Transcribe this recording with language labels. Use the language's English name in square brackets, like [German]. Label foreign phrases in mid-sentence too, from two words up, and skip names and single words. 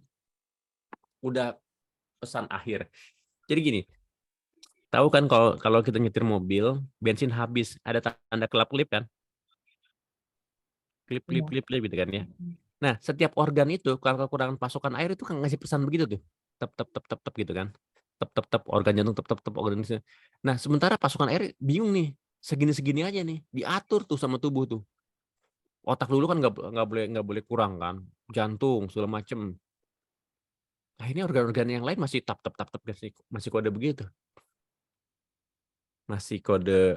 [Indonesian] Udah pesan akhir. Jadi gini, tahu kan kalau kita nyetir mobil, bensin habis, ada tanda kelap-kelip kan? Klip gitu kan ya. Nah, setiap organ itu kalau kekurangan pasokan air itu kan ngasih pesan begitu tuh. Tep tep tep tep tep gitu kan. Tep tep tep organ jantung tep tep tep organ. Nah, sementara pasokan air bingung nih. Segini-segini aja nih, diatur tuh sama tubuh tuh. Otak dulu kan nggak boleh kurang kan. Jantung segala macem. Nah, ini organ-organ yang lain masih tap tap tap tap masih kode begitu. Masih kode.